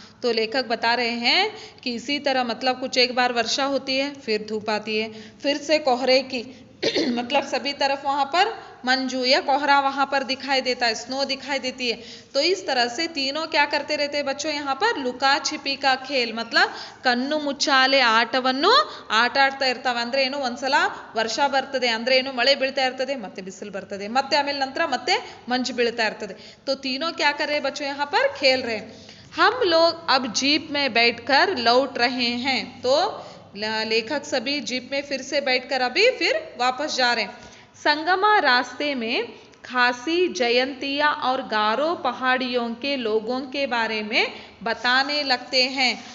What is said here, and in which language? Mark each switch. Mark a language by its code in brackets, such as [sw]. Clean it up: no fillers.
[hi] तो लेखक बता रहे हैं कि इसी तरह मतलब कुछ एक बार वर्षा होती है, फिर धूप आती है, फिर से कोहरे की मतलब सभी तरफ वहाँ पर मंजू या कोहरा वहाँ पर दिखाई देता है, स्नो दिखाई देती है। तो इस तरह से तीनों क्या करते रहते हैं बच्चों, यहाँ पर लुका छिपी का खेल मतलब कन्नु मुच्चाले [kn] ಆಟವನ್ನು ಆಟ ಆಡ್ತಾ ಇರ್ತಾವೆ. ಅಂದ್ರೆ ಏನು, ಒಂದ್ಸಲ ವರ್ಷ ಬರ್ತದೆ ಅಂದ್ರೆ ಏನು, ಮಳೆ ಬೀಳ್ತಾ ಇರ್ತದೆ, ಮತ್ತೆ ಬಿಸಿಲು ಬರ್ತದೆ, ಮತ್ತೆ ಆಮೇಲೆ ನಂತರ ಮತ್ತೆ ಮಂಜು ಬೀಳ್ತಾ ಇರ್ತದೆ. [hi] तो तीनों क्या कर रहे हैं बच्चों, यहाँ पर खेल रहे हैं. हम लोग अब जीप में बैठकर लौट रहे हैं. तो लेखक सभी जीप में फिर से बैठकर अभी फिर वापस जा रहे हैं. संगमा रास्ते में खासी, जयंतिया और गारो पहाड़ियों के लोगों के बारे में बताने लगते हैं.